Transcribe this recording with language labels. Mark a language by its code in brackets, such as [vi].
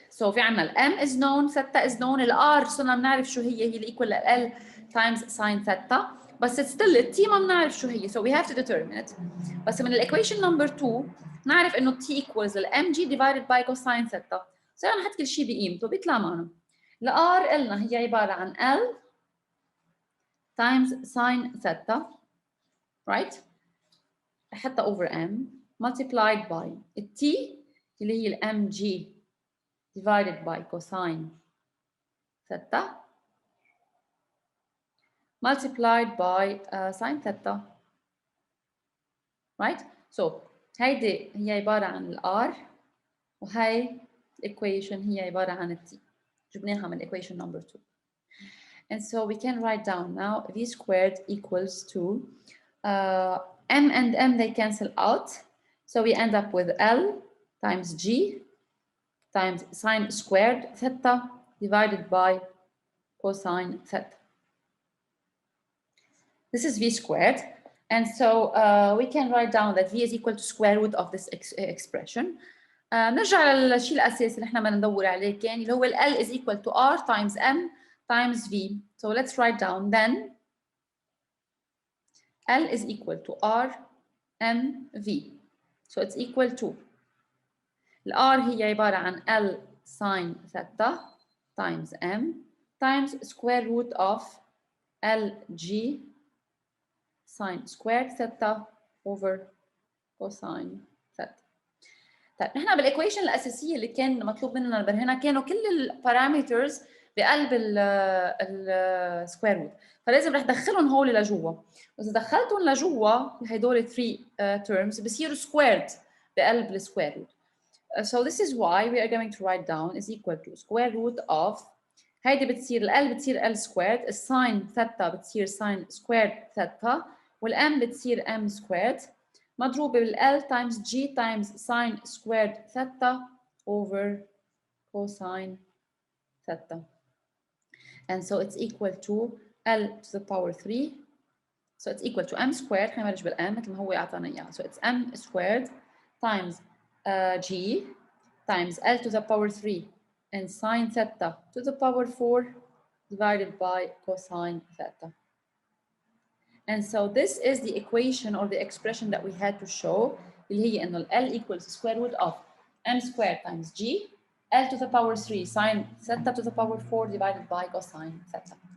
[en] So في عنا ال m is known, theta is known, ال r [ar] صرنا بنعرف شو هي ال [en] equal ل l times sine theta, بس still ال t [ar] ما بنعرف شو هي, [en] so we have to determine it. [ar] بس من ال equation number 2 نعرف إنه t equals ال mg [en] divided by cosine theta. [ar] صرنا نحط كل شيء بقيمته بيطلع معنا. ال r قلنا هي عبارة عن [en] l times sine theta, right? حتى over m multiplied by ال t [ar] اللي هي ال [en] mg divided by cosine theta multiplied by sine theta, right? [ar] So هيدي هي عبارة عن ال r وهي equation هي عبارة عن ال t. جبناها من [en] equation number 2. And so we can write down now v squared equals to m and m they cancel out. So we end up with l times g times sine squared theta divided by cosine theta. This is v squared. And so we can write down that v is equal to square root of this expression. [ar] نرجع للشيء الأساسي اللي احنا بدنا ندور عليه كان اللي هو L [en] is equal to R times M times V. So let's write down then L is equal to R M V. So it's equal to [ar] ال R هي عبارة عن [en] L sin theta times M times square root of L G sin squared theta over cosine theta. [ar] طيب نحن بالايكويشن الاساسيه اللي كان مطلوب مننا نبرهنها كانوا كل البارامترز بقلب السكوير روت، فلازم رح ادخلهم هول لجوا، واذا دخلتهم لجوا هدول 3 terms بصيروا squared بقلب السكوير روت. [en] So this is why we are going to write down is equal to square root of [ar] هيدي بتصير ال بتصير l squared، الساين ثيتا بتصير ساين سكويرد ثيتا، والm بتصير m squared مضروبة بال [en] L times G times sine squared theta over cosine theta. And so it's equal to L to the power 3. So it's equal to m squared, [ar] خلينا نبلش بالm مثل ما هو أعطانا إياها. [en] So it's m squared times G times L to the power 3 and sine theta to the power 4 divided by cosine theta. And so this is the equation or the expression that we had to show [ar] اللي هي إنه [en] L equals square root of m squared times G L to the power 3 sine theta to the power 4 divided by cosine theta.